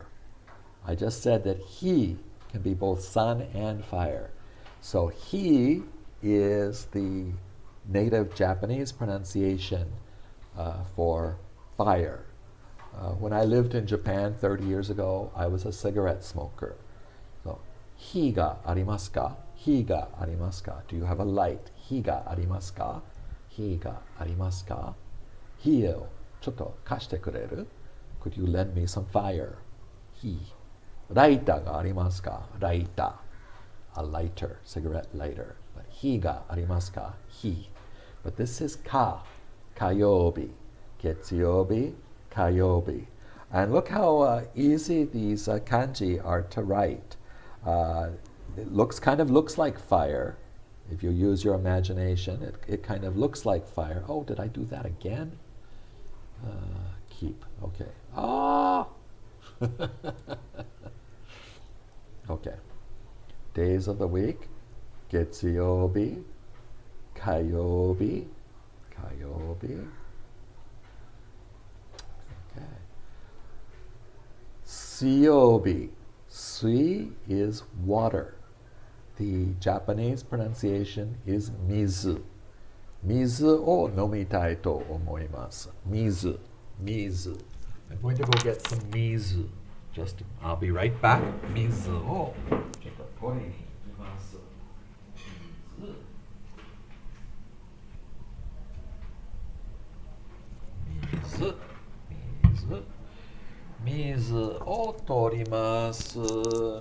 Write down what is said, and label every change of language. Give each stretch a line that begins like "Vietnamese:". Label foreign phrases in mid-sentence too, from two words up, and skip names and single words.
English: I just said that he can be both sun and fire. So he is the native Japanese pronunciation for fire. When I lived in Japan 30 years ago, I was a cigarette smoker. So,
Japanese: 火がありますか？火がありますか?
English: Do you have a light?
Japanese: 火がありますか？火がありますか? 火をちょっと貸してくれる?
English: Could you lend me some fire? Hi.
Japanese: ライターがありますか？ライター.
English: A lighter, cigarette lighter. But
Japanese: 火がありますか？火.
English: But this is
Japanese: 火。火曜日. 月曜日、火曜日.
English: And look how easy these kanji are to write. It kind of looks like fire. If you use your imagination, it kind of looks like fire. Oh, did I do that again? Keep. Okay. Ah! Okay. Days of the week.
Japanese: 月曜日、火曜日、火曜日.
English: Okay. Suyobi. Sui is water. The Japanese pronunciation is mizu.
Japanese: 水を飲みたいと思います. 水。水.
English: I'm going to go get some mizu. I'll be right back.
Japanese: 水をちょっと取りに行きます. Mizu. Mizu. 水を取ります.